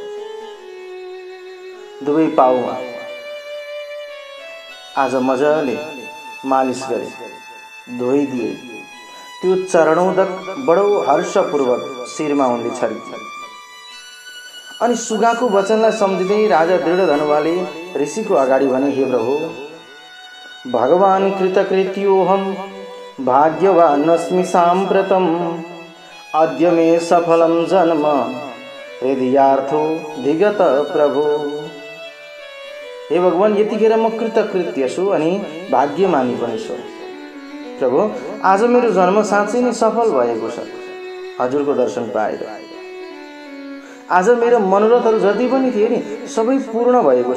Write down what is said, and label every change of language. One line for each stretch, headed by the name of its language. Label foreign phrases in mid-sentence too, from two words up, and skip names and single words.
Nepali: दुवै पाउमा आज मजाले मालिस गरे, धोइदिए। त्यो चरणोदक बडो हर्षपूर्वक शिरमा उनले छरे। अनि सुगाको वचनलाई सम्झिँदै राजा दृढधनुवाले ऋषिको अगाडि भने, हे प्रभु, भगवान
Sanskrit: कृतकृत्योऽहं भाग्यवानस्मि साम्प्रतम् अद्य मे सफलं जन्म हृदयार्थो धिगत प्रभु।
Nepali: हे भगवान, यतिखेर म कृतकृत्य छु अनि भाग्यमानी पनि छु। प्रभु, आज मेरो जन्म साँच्चै नै सफल भएको छ। हजुरको दर्शन पाएर आज मेरो मनोरथहरू जति पनि थिए नि सबै पूर्ण भएको छ।